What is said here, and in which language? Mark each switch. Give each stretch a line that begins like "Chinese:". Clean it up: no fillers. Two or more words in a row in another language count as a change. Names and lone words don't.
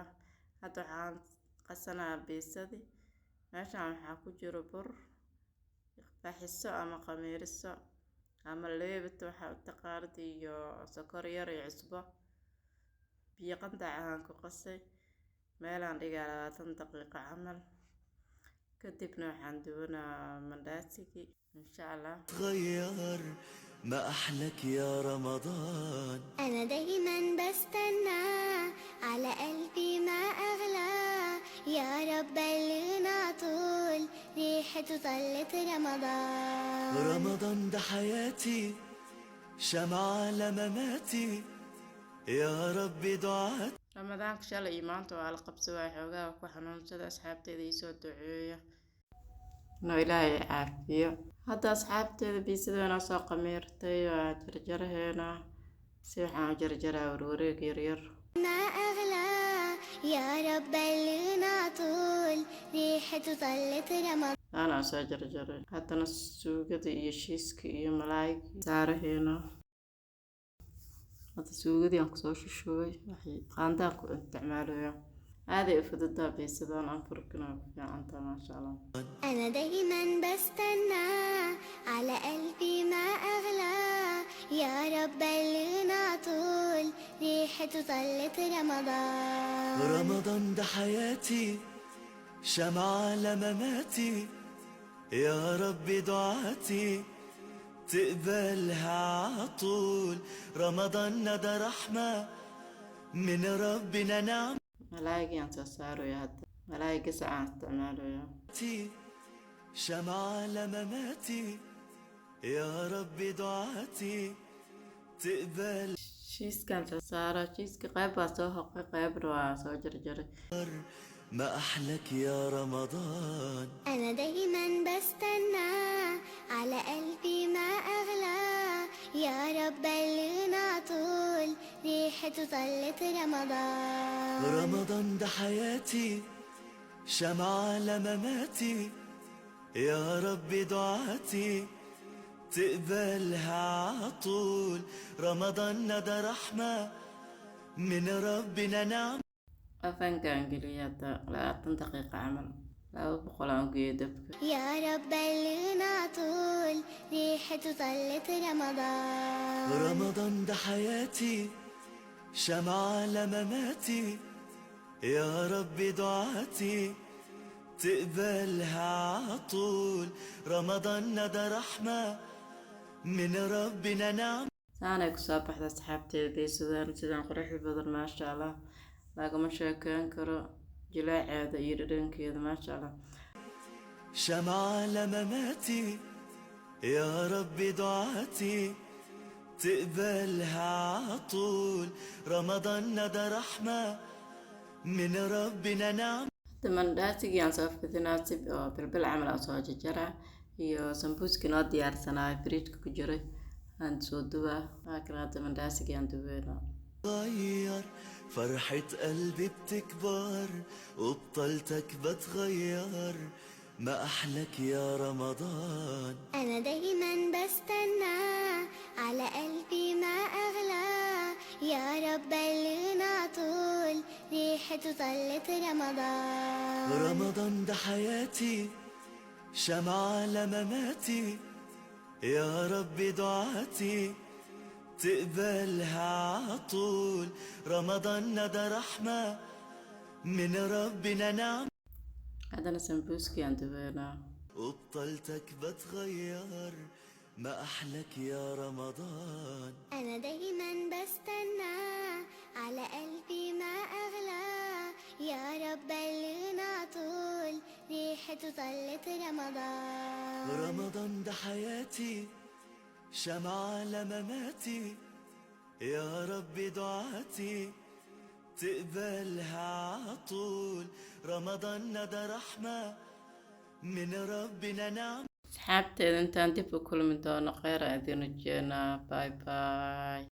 Somali: hadda waxaan qasanaa pizzadii. meeshaan waxaa ku jiro bur faxiso ama qamiiriso ama leebito waxaa u taqaanid iyo sokor yar iyo cusbo. biyo qandac aan ku qasay meelaan dhigaa 20 daqiiqo camal. kadibna waxaan dubanaa mandaasigii
Arabic: إن شاء الله. تغير ما أحلك يا رمضان. أنا دايما بستنى على قلبي ما أغلى، يا رب بلغنا طول ريحته طلت رمضان. رمضان ده حياتي شمعة لمماتي، يا رب دعاتي.
Somali: ramadaanka shalay iyo maanta waa la qabsi waay xoogaa ku xanuunsada asxaabteeda ii soo duceeya inuu ilaahay caafiyo. hadda asxaabteeda biisada inoo soo qamiirtay waa jarjaraheena si waxaan u jarjaraa warwareeg yaryar.
Arabic: ما أغلى يا رب بلغنا طول ريحته طلت رمضان.
Somali: أنا soo jarjaray haddana suugada iyo shiiska iyo malaayga saaraheena. hadda suugadii aan kusoo shushubay waxay qaandaan ku isticmaalayaa aaday u fududaa biisadan aan furkina ku fiicantaa
Arabic: ما شاء الله. أنا دايما بستنى على قلبي ما أغلى، يا رب بلغنا طول ريحته طلت رمضان. رمضان ده حياتي شمعة لمماتي، يا رب دعاتي تقبلها عطول. رمضان ندى رحمة من ربنا نعم.
Somali: malaayga aan soo saarayaa hadda malaayga sacaan isticmaalayaa.
Arabic: شمعة لمماتي، يا رب دعاتي تقبل.
Somali: shiiskaan soo saaraa shiiska qayb waa soo hoqay qaybna waa soo jarjaray.
Arabic: ما أحلك يا رمضان. أنا دايما بستنى على قلبي ما أغلى، يا رب بلغنا طول ريحته طلت رمضان. رمضان ده حياتي شمعة لمماتي، يا رب دعاتي تقبلها عطول. رمضان ندى رحمة من ربنا نعم.
Somali: afankaan geliyay hadda 20 daqiiqo camal 200 aan geeyo dabka.
Arabic: يا رب بلغنا طول ريحته طلت رمضان. رمضان ده حياتي شمعة لمماتي، يا رب دعاتي تقبلها عطول. رمضان ندى رحمة من ربنا نعم.
Somali: saanay ku soo baxda asxaabteeda biisadan sidaan quruxda badan
Arabic: ما شاء الله
Somali: lagama sheekeyn karo jilaaceeda iyo dhadhankeeda
Arabic: ما شاء الله. شمعة لمماتي، يا رب دعاتي تقبلها عطول. رمضان ندى رحمة من ربنا نعم.
Somali: hadda mandaasigii aan soo fidinaa si oo bilbil camal aan soo jarjaraa iyo sambuuskii noo diyaarsanaa fridge ku jiray aan soo dubaa. laakiin hadda mandaasigii aan dubeynaa.
Arabic: غير فرحة قلبي بتكبر وبطلتك بتغير. ما أحلك يا رمضان. أنا دايما بستنى على قلبي ما أغلى، يا رب بلغنا طول ريحته طلت رمضان. رمضان ده حياتي شمعة لمماتي، يا رب دعاتي تقبلها عطول. رمضان ندى رحمة من ربنا نعم.
Somali: haddana sambuuskii aan dubeynaa.
Arabic: وبطلتك بتغير. ما أحلك يا رمضان. أنا دايما بستنى على قلبي ما أغلى، يا رب بلغنا طلت رمضان. رمضان ده حياتي، شمعة على مماتي، يا رب دعاتي تقبلها عطول. رمضان ده رحمة من ربنا نعم.
Somali: asxaabteeda intaan dib u kulmi doono kheyr aan idin rajeenaa.
English: Bye bye.